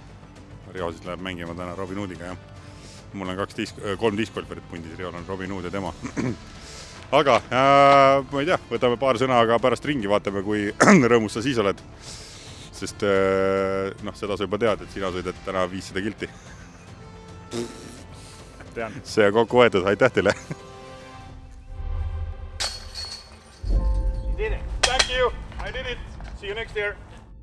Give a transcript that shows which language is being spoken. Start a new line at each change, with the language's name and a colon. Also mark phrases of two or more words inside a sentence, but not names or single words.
Estonian: Riho siis läheb mängima täna Robin Hoodiga, jah. Mul on 3 discgolferit pundis, Rihol on Robin Hood ja tema. Aga ma ei tea, võtame paar sõna, aga pärast ringi vaatame, kui rõõmus sa siis oled. Sest seda sa juba tead, et sina sõidad täna 500 kilti. Tean. See on kokku võetud, aitäh teile!
English: Thank you, I did it, see you next year!